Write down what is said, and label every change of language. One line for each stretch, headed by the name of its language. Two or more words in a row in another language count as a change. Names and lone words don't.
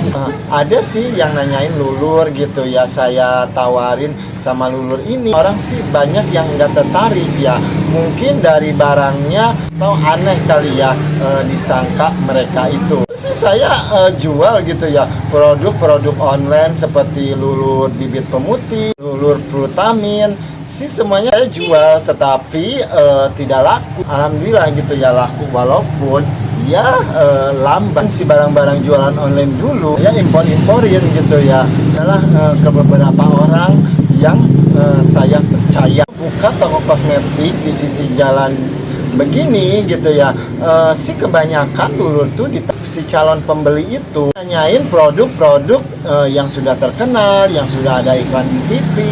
Indonesian: Ada sih yang nanyain lulur gitu ya, saya tawarin sama lulur ini. Orang sih banyak yang nggak tertarik ya, mungkin dari barangnya atau aneh kali ya, disangka mereka itu. Terus saya jual gitu ya produk-produk online seperti lulur bibit pemutih, lulur frutamin sih semuanya saya jual, tetapi tidak laku. Alhamdulillah gitu ya laku, walaupun ya lambat si barang-barang jualan online dulu ya, impor-imporin gitu ya. Adalah ke beberapa orang yang saya percaya buka toko kosmetik di sisi jalan begini gitu ya, si kebanyakan dulu tuh si calon pembeli itu nanyain produk-produk yang sudah terkenal, yang sudah ada iklan di TV.